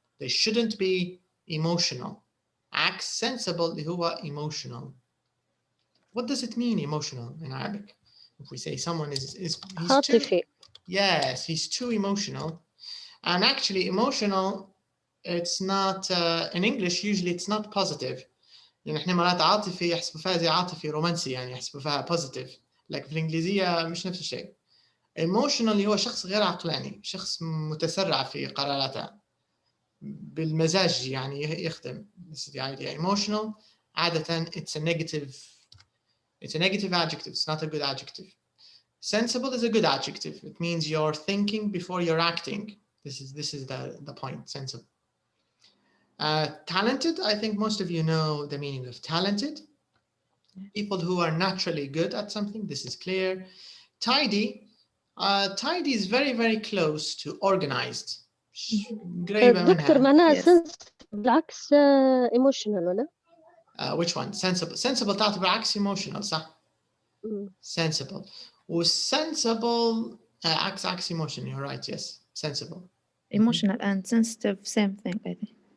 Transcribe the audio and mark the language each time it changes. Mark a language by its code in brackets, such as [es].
[en] They shouldn't be emotional. Act sensible هو emotional. What does it mean, emotional, in Arabic? If we say someone he's [ar] عاطفي. [en] yes, he's too emotional. And actually emotional, it's not, in English, usually it's not positive. [ar] يعني احنا مرات عاطفي يحسبوا فيها زي عاطفي رومانسي، يعني يحسبوا فيها positive. لكن في الإنجليزية مش نفس الشيء. emotional هو شخص غير عقلاني، شخص متسرع في قراراته، بالمزاج يعني يخدم. [en] This is the idea. Emotional عادة it's a negative adjective. It's not a good adjective. Sensible is a good adjective. It means you're thinking before you're acting. This is the point. Sensible. Talented, I think most of you know the meaning of talented. People who are naturally good at something. This is clear. Tidy. Tidy is very, very close to organized. [ar] قريبة دكتور منها. معناها [en] Yes. [ar] sense بالعكس emotional ولا؟ [en] Which one? Sensible. [ar] Sensible تعطي بالعكس emotional صح؟ مم. [en] Sensible. [ar] وsensible عكس emotion. [en] You're right. Yes. Sensible. Emotional and sensitive, same thing, I think.